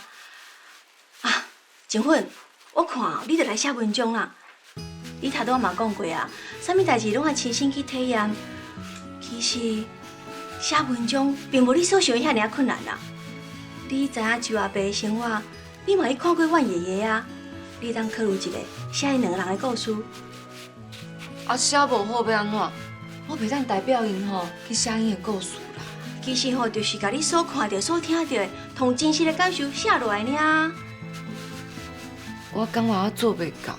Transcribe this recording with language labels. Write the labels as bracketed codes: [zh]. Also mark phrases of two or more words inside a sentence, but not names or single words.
[nan] 啊，静粉，我看你着来写文章啦。你头拄仔嘛讲过啊，啥物代志拢爱亲身去体验。其实写文章并无你所想的遐尔困难啦。你知影周阿伯的生活，你嘛去看过阮爷爷啊。你当考虑一下，写因两个人的故事。啊，写无好要安怎？我袂当代表因吼去写因的故事啦。其实吼，就是甲你所看到、所听到的，同真实的感受写落来尔。我感觉我做袂到。